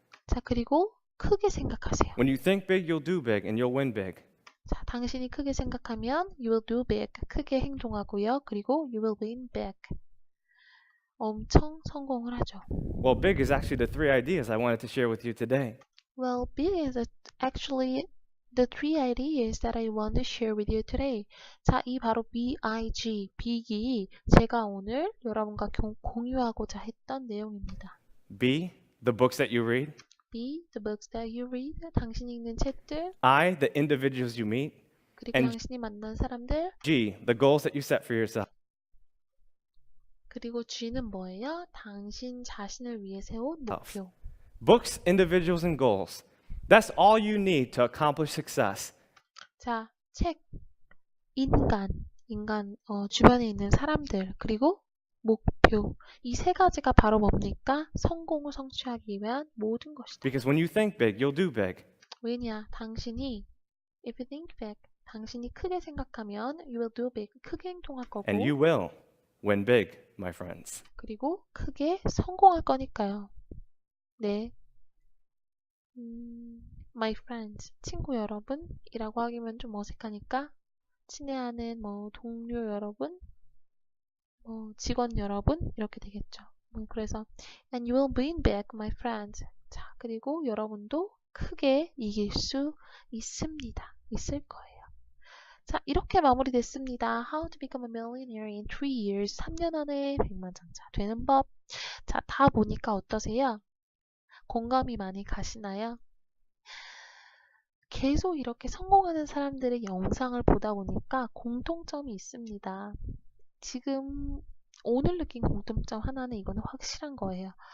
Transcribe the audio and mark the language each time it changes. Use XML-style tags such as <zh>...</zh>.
<ko>자, 그리고 크게 생각하세요.</ko> <en>When you think big, you'll do big and you'll win big.</en> <ko>자, 당신이 크게 생각하면</ko> <en>you will do big.</en> <ko>크게 행동하고요. 그리고</ko> <en>you will win big.</en> <ko>엄청 성공을 하죠.</ko> <en>Well, big is actually the 3 ideas I wanted to share with you today. Well, big is actually the 3 ideas that I want to share with you today.</en> <ko>자, 이 바로 big, big이 제가 오늘 여러분과 공유하고자 했던 내용입니다.</ko> <en>B, the books that you read. B, the books that you read.</en> <ko>당신이 읽는 책들.</ko> <en>I, the individuals you meet.</en> <ko>그리고</ko> <en>And</en> <ko>당신이 만난 사람들.</ko> <en>G, the goals that you set for yourself.</en> <ko>그리고 G는 뭐예요? 당신 자신을 위해 세운 목표.</ko> <en>Books, individuals, and goals. That's all you need to accomplish success.</en> <ko>자, 책, 인간, 주변에 있는 사람들, 그리고 목표. 이 3가지가 바로 뭡니까? 성공을 성취하기 위한 모든 것이다.</ko> <en>Because when you think big, you'll do big.</en> <ko>왜냐? 당신이</ko> <en>if you think big,</en> <ko>당신이 크게 생각하면</ko> <en>you will do big.</en> <ko>크게 행동할 거고</ko> <en>And you will win big, my friends.</en> <ko>그리고 크게 성공할 거니까요. 네.</ko> <en>My friends,</en> <ko>친구 여러분이라고 하기면 좀 어색하니까 친애하는 동료 여러분, 직원 여러분 이렇게 되겠죠. 그래서</ko> <en>and you will win big, my friends.</en> <ko>자, 그리고 여러분도 크게 이길 수 있습니다. 있을 거예요. 자, 이렇게 마무리됐습니다.</ko> <en>How to become a millionaire in 3 years.</en> <ko>3년 안에 백만장자 되는 법. 자, 다 보니까 어떠세요? 공감이 많이 가시나요? 계속 이렇게 성공하는 사람들의 영상을 보다 보니까 공통점이 있습니다. 지금 오늘 느낀 공통점 하나는 이거는 확실한 거예요.</ko>